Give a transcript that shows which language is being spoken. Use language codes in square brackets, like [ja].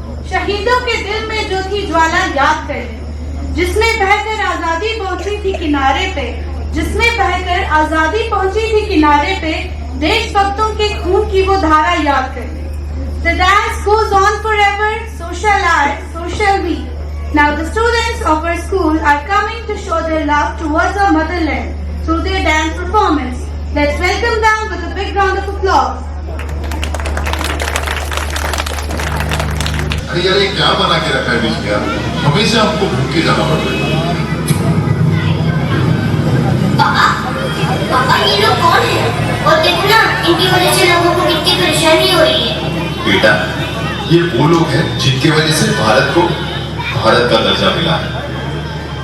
[hi] शहीदों के दिल में जो थी ज्वाला याद कर ले, जिसमें बहकर आजादी पहुंची थी किनारे पे, जिसमें बहकर आजादी पहुंची थी किनारे पे, देशभक्तों के खून की वो धारा याद कर ले। [en] The dance goes on forever, so shall I, so shall we. Now the students of our school are coming to show their love towards our motherland through their dance performance. Let's welcome them with a big round of applause. [hi] अरे यार ये क्या बना के रखा है बीच में यार, हमेशा हमको भूखे जाना पड़ रहा है। पापा ये लोग कौन है? और देखो ना, इनकी वजह से लोगों को कितनी परेशानी हो रही है। बेटा ये वो लोग हैं जिनकी वजह से भारत को भारत का दर्जा मिला है।